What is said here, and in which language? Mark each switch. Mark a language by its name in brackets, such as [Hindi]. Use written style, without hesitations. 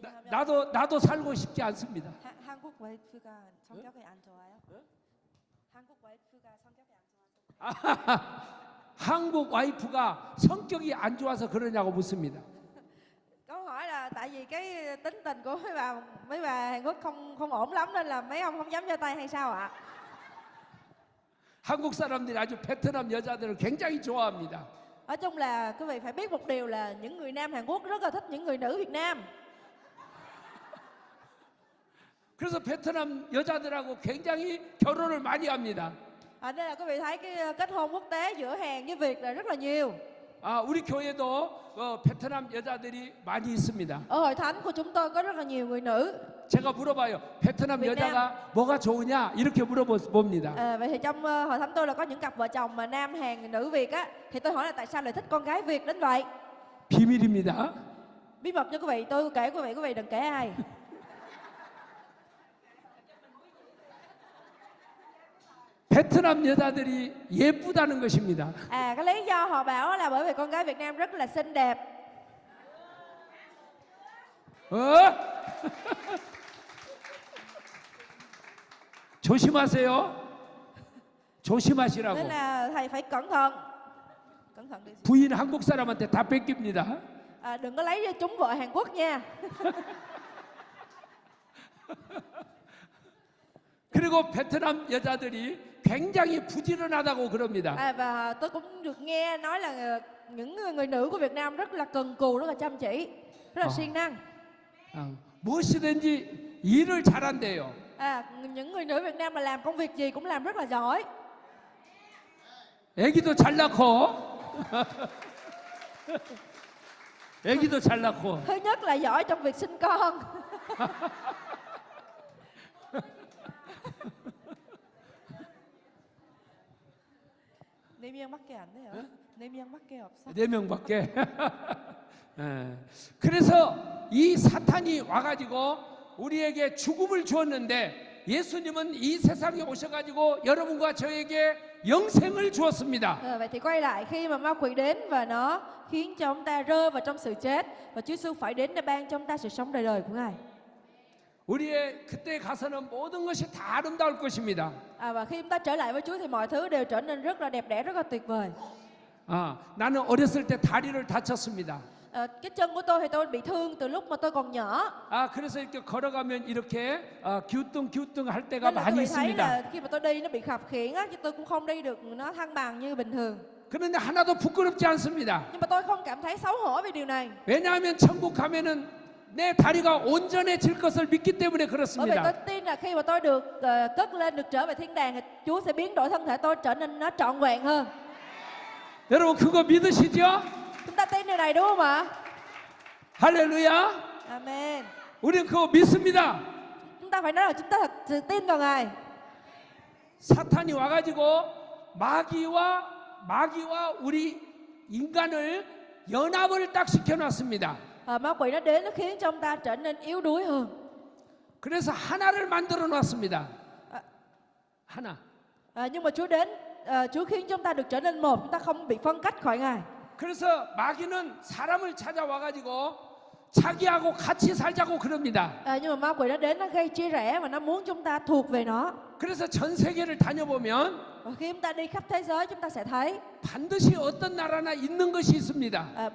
[Korean] 나도 살고 싶지 않습니다. 한국 와이프가 성격이 안 좋아요? 한국 와이프가 성격이 안 좋아서. 한국 와이프가 성격이 안 좋아서 그러냐고 묻습니다. [Vietnamese] Câu hỏi là tại vì cái tính tình của mấy bà Hàn Quốc không ổn lắm nên là mấy ông không dám giơ tay hay sao ạ? [Korean] 한국 사람들이 아주 베트남 여자들을 굉장히 좋아합니다. [Vietnamese] Nói chung là quý vị phải biết một điều là những người nam Hàn Quốc rất là thích những người nữ Việt Nam. [Korean] 그래서 베트남 여자들하고 굉장히 결혼을 많이 합니다. [Vietnamese] Nên là quý vị thấy cái kết hôn quốc tế giữa Hàn với Việt là rất là nhiều. [Korean] 우리 교회도 베트남 여자들이 많이 있습니다. [Vietnamese] Ở hội thánh của chúng tôi có rất là nhiều người nữ. [Korean] 제가 물어봐요. 베트남 [Vietnamese] Việt Nam. [Korean] 여자가 뭐가 좋으냐 이렇게 물어봅니다. [Vietnamese] Vậy thì trong hội thánh tôi là có những cặp vợ chồng mà nam Hàn nữ Việt á, thì tôi hỏi là tại sao lại thích con gái Việt đến vậy? [Korean] 비밀입니다. [Vietnamese] Bí mật cho quý vị, tôi kể quý vị đừng kể ai. [Korean] 베트남 여자들이 예쁘다는 것입니다. [Vietnamese] Cái lý do họ bảo là bởi vì con gái Việt Nam rất là xinh đẹp. [Korean] 조심하세요. 조심하시라고. [Vietnamese] Nên là thầy phải cẩn thận. Cẩn thận đi. [Korean] 부인 한국 사람한테 다 뺏깁니다. [Vietnamese] Đừng có lấy trúng vợ Hàn Quốc nha. [Korean] 그리고 베트남 여자들이 굉장히 부지런하다고 그럽니다. [Vietnamese] Và tôi cũng được nghe nói là những người nữ của Việt Nam rất là cần cù, rất là chăm chỉ, rất là siêng năng. [Korean] 무엇이든지 일을 잘한대요. [Vietnamese] Những người nữ Việt Nam mà làm công việc gì cũng làm rất là giỏi. [Korean] 애기도 잘 낳고. 애기도 잘 낳고. [Vietnamese] Thứ nhất là giỏi trong việc sinh con. [Korean] 네 명밖에 안 돼요. 네 명밖에 없어. 4명밖에. 그래서 이 사탄이 와가지고 우리에게 죽음을 주었는데 예수님은 이 세상에 오셔가지고 여러분과 저에게 영생을 주었습니다. [Vietnamese] Vậy thì quay lại khi mà ma quỷ đến và nó khiến cho chúng ta rơi vào trong sự chết, và Chúa Giêsu phải đến để ban cho chúng ta sự sống đời đời của Ngài. [Korean] 우리의 그때 가서는 모든 것이 다 아름다울 것입니다. [Vietnamese] Và khi chúng ta trở lại với Chúa thì mọi thứ đều trở nên rất là đẹp đẽ, rất là tuyệt vời. [Korean] 나는 어렸을 때 다리를 다쳤습니다. [Vietnamese] Cái chân của tôi thì tôi bị thương từ lúc mà tôi còn nhỏ. [Korean] 그래서 이렇게 걸어가면 이렇게 기우뚱 할 때가 [Vietnamese] Nên là [Korean] 많이 [Vietnamese] tôi thấy [Korean] 있습니다. [Vietnamese] là khi mà tôi đi nó bị khập khiễng á, chứ tôi cũng không đi được nó thăng bằng như bình thường. [Korean] 그런데 하나도 부끄럽지 않습니다. [Vietnamese] Nhưng mà tôi không cảm thấy xấu hổ vì điều này. [Korean] 왜냐하면 천국 가면은 내 다리가 온전해질 것을 믿기 때문에 [Vietnamese] Bởi vì [Korean] 그렇습니다. [Vietnamese] tôi tin là khi mà tôi được cất lên, được trở về thiên đàng thì Chúa sẽ biến đổi thân thể tôi trở nên nó trọn vẹn hơn. [Korean] 여러분 그거 믿으시죠? [Vietnamese] Chúng ta tin điều này đúng không ạ? [Korean] 할렐루야. [Vietnamese] Amen. [Korean] 우리는 그거 믿습니다. [Vietnamese] Chúng ta phải nói là chúng ta thật sự tin vào Ngài. [Korean] 사탄이 와가지고 마귀와 우리 인간을 연합을 딱 시켜놨습니다. [Vietnamese] Ma quỷ nó đến, nó khiến cho chúng ta trở nên yếu đuối hơn. [Korean] 그래서 하나를 만들어 놨습니다. 하나. [Vietnamese] Nhưng mà Chúa đến, Chúa khiến chúng ta được trở nên một, chúng ta không bị phân cách khỏi Ngài. [Korean] 그래서 마귀는 사람을 찾아와가지고 자기하고 같이 살자고 그럽니다. [Vietnamese] Nhưng mà ma quỷ nó đến, nó gây chia rẽ và nó muốn chúng ta thuộc về nó. [Korean] 그래서 전 세계를 다녀보면 [Vietnamese] Và khi chúng ta đi khắp thế giới, chúng ta sẽ thấy [Korean] 반드시 어떤 나라나 있는 것이 있습니다.